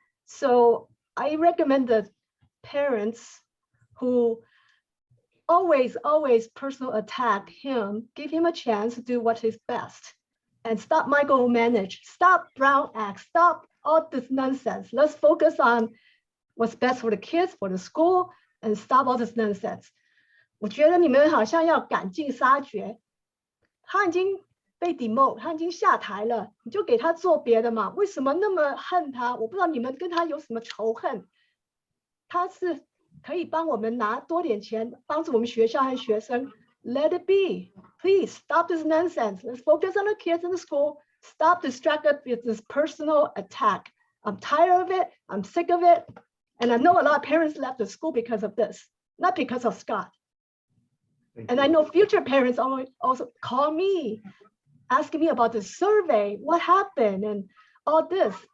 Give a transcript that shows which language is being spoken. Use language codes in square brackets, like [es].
[en] So I recommend that parents who always personal attack him, give him a chance to do what is best, and stop micromanage, stop Brown Act, stop all this nonsense. Let's focus on what's best for the kids, for the school, and stop all this nonsense. [zh] 我觉得你们好像要赶尽杀绝，他已经被 demote， 他已经下台了，你就给他做别的嘛。为什么那么恨他？我不知道你们跟他有什么仇恨。他是可以帮我们拿多点钱，帮助我们学校和学生。 [en] Let it be. Please stop this nonsense. Let's focus on the kids in the school. Stop distracted with this personal attack. I'm tired of it. I'm sick of it. And I know a lot of parents left the school because of this, not because of Scott. And I know future parents also call me, asking me about the survey, what happened, and all this.